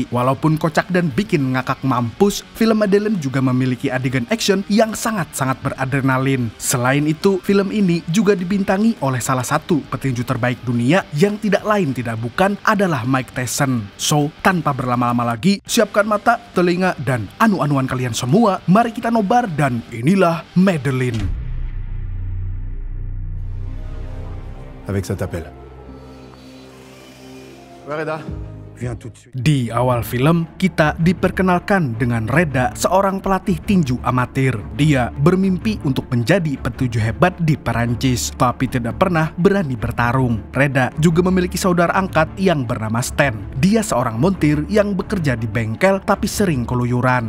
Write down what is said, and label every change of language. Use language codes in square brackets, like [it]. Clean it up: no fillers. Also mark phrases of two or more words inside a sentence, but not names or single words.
[id] Walaupun kocak dan bikin ngakak mampus, film Medellin juga memiliki adegan action yang sangat-sangat beradrenalin. Selain itu, film ini juga dibintangi oleh salah satu petinju terbaik dunia yang tidak lain tidak bukan adalah Mike Tyson. So, tanpa berlama-lama lagi, siapkan mata, telinga, dan anu-anuan kalian semua. Mari kita nobar dan inilah Medellin. [fr] Avec ça t'appelle. Ouais, Reda. [id] Di awal film, kita diperkenalkan dengan Reda, seorang pelatih tinju amatir. Dia bermimpi untuk menjadi petinju hebat di Perancis, tapi tidak pernah berani bertarung. Reda juga memiliki saudara angkat yang bernama Stan. Dia seorang montir yang bekerja di bengkel tapi sering keluyuran.